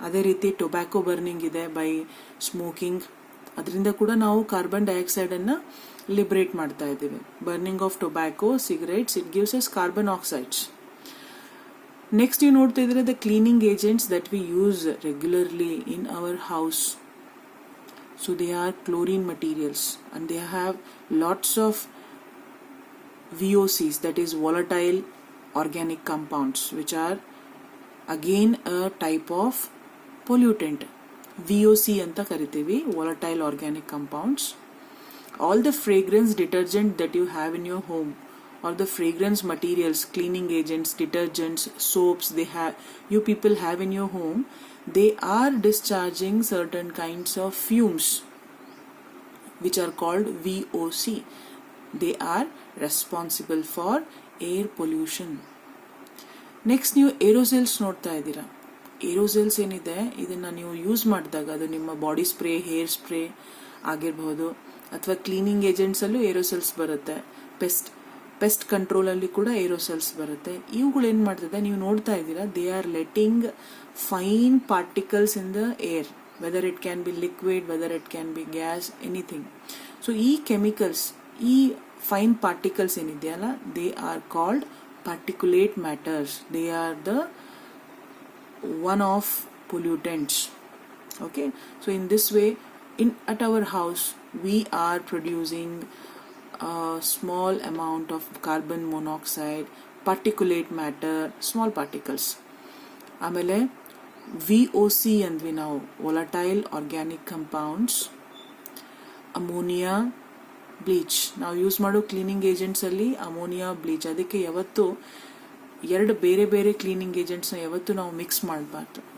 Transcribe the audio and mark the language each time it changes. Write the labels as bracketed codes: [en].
[kn] ಅದೇ ರೀತಿ tobacco burning ಇದೆ ಬೈ ಸ್ಮೋಕಿಂಗ್, ಅದರಿಂದ ಕೂಡ ನಾವು ಕಾರ್ಬನ್ ಡೈಆಕ್ಸೈಡನ್ನು ಲಿಬರೇಟ್ ಮಾಡ್ತಾ ಇದ್ದೀವಿ. [en] Burning of tobacco, cigarettes, it gives us carbon oxides. Next [kn] ನೀವು ನೋಡ್ತಾ ಇದ್ರೆ [en] The cleaning agents that we use regularly in our house. So they are chlorine materials and they have lots of VOCs, that is volatile organic compounds, which are again a type of pollutant. VOC [kn] anta kariತೀವಿ, [en] volatile organic compounds. All the fragrance detergent that you have in your home, or the fragrance materials, cleaning agents, detergents, soaps you people have in your home, they are discharging certain kinds of fumes which are called VOC. They are responsible for air pollution. Next [kn] ನೀವು ಏರೋಸೆಲ್ಸ್ ನೋಡ್ತಾ ಇದ್ದೀರಾ. ಏರೋಸೆಲ್ಸ್ ಏನಿದೆ ಇದನ್ನು ನೀವು use ಮಾಡಿದಾಗ ಅದು ನಿಮ್ಮ body spray, hair spray ಆಗಿರ್ಬೋದು, ಅಥವಾ ಕ್ಲೀನಿಂಗ್ ಏಜೆಂಟ್ಸಲ್ಲೂ ಏರೋಸೆಲ್ಸ್ ಬರುತ್ತೆ, ಪೆಸ್ಟ್ ಕಂಟ್ರೋಲಲ್ಲಿ ಕೂಡ ಏರೋಸೆಲ್ಸ್ ಬರುತ್ತೆ. ಇವುಗಳು ಏನು ಮಾಡ್ತದೆ, ನೀವು ನೋಡ್ತಾ ಇದ್ದೀರಾ, [en] They are letting fine particles in the air, whether it can be liquid, whether it can be gas, anything. [kn] So ಈ ಕೆಮಿಕಲ್ಸ್, ಈ ಫೈನ್ ಪಾರ್ಟಿಕಲ್ಸ್ ಏನಿದೆಯಲ್ಲ, [en] They are called particulate matters. They are the one of pollutants. Okay, so in this way, at our house we are producing a small amount of carbon monoxide, particulate matter, small particles. [kn] ಆಮೇಲೆ VOC ಅಂದ್ವಿ ನಾವು, [en] volatile organic compounds, [kn] ammonia, bleach. ನಾವು use ಮಾಡೋ cleaning ಏಜೆಂಟ್ಸಲ್ಲಿ ammonia, bleach. ಅದಕ್ಕೆ ಯಾವತ್ತು ಎರಡು ಬೇರೆ ಬೇರೆ cleaning ಏಜೆಂಟ್ಸ್ನ ಯಾವತ್ತೂ ನಾವು ಮಿಕ್ಸ್ ಮಾಡಬಾರ್ದು.